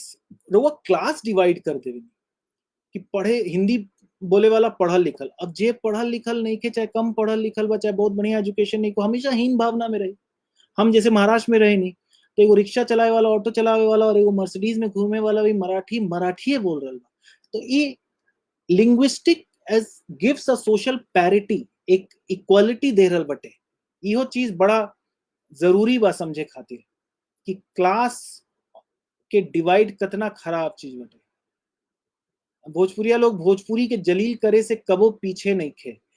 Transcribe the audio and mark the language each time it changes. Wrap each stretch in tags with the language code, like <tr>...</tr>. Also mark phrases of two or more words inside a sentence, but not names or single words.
<bho>रउआ</bho> <en>class divide</en> <bho>कर देवे कि पढ़े हिंदी बोले वाला पढ़ल लिखल, अब जे पढ़ल लिखल नहीं के, चाहे कम पढ़ल लिखल बा, चाहे बहुत बढ़िया एजुकेशन नहीं को, हमेशा हीन भावना में रही। हम जैसे महाराष्ट्र में रहे नहीं, तो एगो रिक्शा चलाए वाला, ऑटो चलावे वाला और एगो मर्सिडीज में घूमे वाला भी मराठी बोल रहा बा। तो ये</bho> <en>linguistic edge gives a social parity,</en> <bho>एक इक्वालिटी दे रहल बटे। इहो चीज बड़ा जरूरी बा समझे खातिर कि क्लास के डिवाइड कितना खराब चीज बटे। भोजपुरिया लोग भोजपुरी के जलील करे से कबो पीछे नहीं खे।</bho>